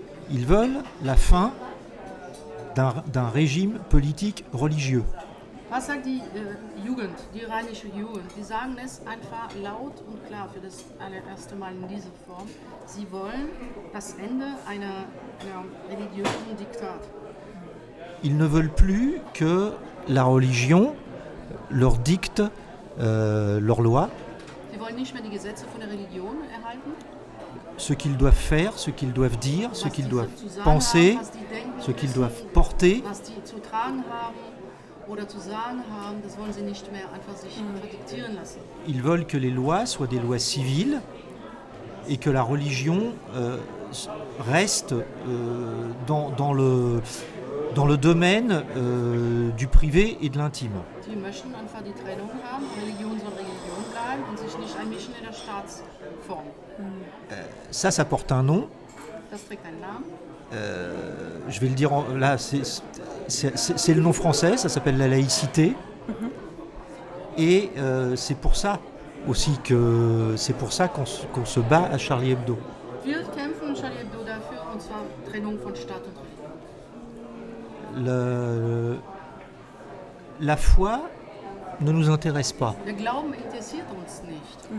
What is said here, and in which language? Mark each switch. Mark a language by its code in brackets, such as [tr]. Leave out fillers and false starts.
[fr] Ils veulent la fin d'un régime politique religieux. [de] Was sagt die Jugend, die iranische Jugend? Die sagen es einfach laut und klar für das allererste Mal in dieser Form. Sie wollen das Ende einer religiösen Diktat. [fr] Ils ne veulent plus que la religion leur dicte leurs lois. [de] Sie wollen nicht mehr die Gesetze von der Religion erhalten. [fr] Ce qu'ils doivent faire, ce qu'ils doivent dire, ce qu'ils doivent penser, ce qu'ils doivent porter. [de] Was die zu tragen haben oder zu sagen haben, das wollen sie nicht mehr einfach sich diktieren lassen. [fr] Ils veulent que les lois soient des lois civiles et que la religion reste dans le domaine du privé et de l'intime. [de] Die möchten einfach die Trennung haben, Religion soll Religion bleiben und sich nicht einmischen in der Staatsform. [fr] Ça porte un nom. [de] Das trägt einen Namen. [fr] Je vais le dire là, c'est le nom français, ça s'appelle la laïcité. Et c'est pour ça aussi qu'on se bat à Charlie Hebdo. [de] Wir kämpfen Charlie Hebdo dafür, und zwar Trennung von Staat und Religion. [fr] La foi ne nous intéresse pas. [de] Der Glauben interessiert uns nicht.